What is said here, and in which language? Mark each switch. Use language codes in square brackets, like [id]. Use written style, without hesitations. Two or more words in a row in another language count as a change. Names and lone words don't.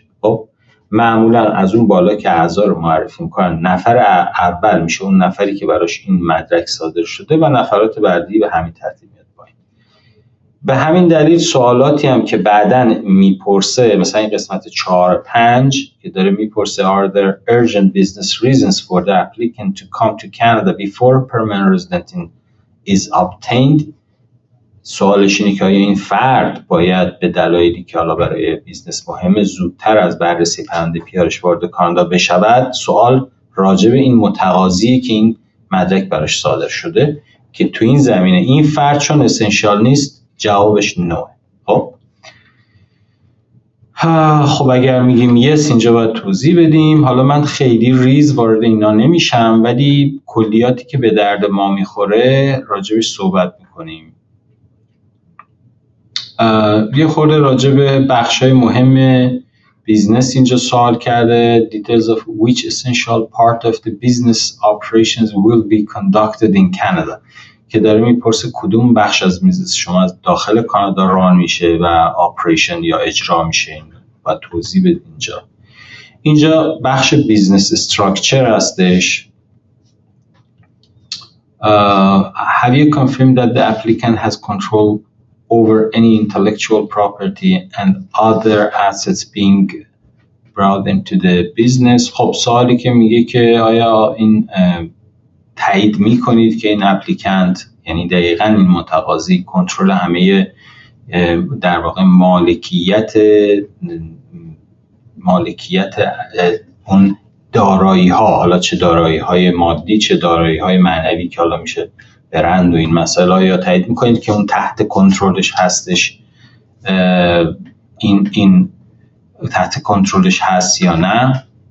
[fa] خب معمولا از اون بالا که اعضا رو معرفی میکنن، نفر اول میشه اون نفری که براش این مدرک صادر شده و نفرات بعدی به همین ترتیب میاد پایین. به همین دلیل سوالاتی هم که بعداً میپرسه، مثلا این قسمت 4-5 که داره میپرسه [en] are there urgent business reasons for the applicant to come to Canada before permanent residency is obtained، [fa] سوالش اینه که آیا این فرد باید به دلایلی که حالا برای بیزنس مهمه زودتر از بررسی پرونده پیارش وارد کانادا بشود. سوال راجع به این متقاضیه که این مدرک براش صادر شده، که تو این زمینه این فرد چون اسنشیال نیست جوابش نوه. خب اگر میگیم یس اینجا باید توضیح بدیم. حالا من خیلی ریز وارد اینا نمیشم، ولی کلیاتی که به درد ما میخوره راجبش صحبت میکنیم. یه خورده راجع به بخشای مهم بیزنس اینجا سوال کرده. [en] Details of which essential part of the business operations will be conducted in Canada، [fa] که داره میپرسه کدوم بخش از بیزنس شما از داخل کانادا ران میشه و آپریشن یا اجرا میشه و توضیح بده. اینجا بخش [en] business structure [fa] هستش. [en] Have you confirmed that the applicant has control over any intellectual property and other assets being brought into the business؟ [fa] خب سوالی که میگه که آیا این تایید میکنید که این اپلیکنت، یعنی دقیقاً این متقاضی، کنترل همه در واقع مالکیت اون دارایی ها، حالا چه دارایی های مادی چه دارایی های معنوی که حالا میشه برند و این مسائل، یا تایید میکنید که اون تحت کنترلش هستش، این تحت کنترلش هست یا نه.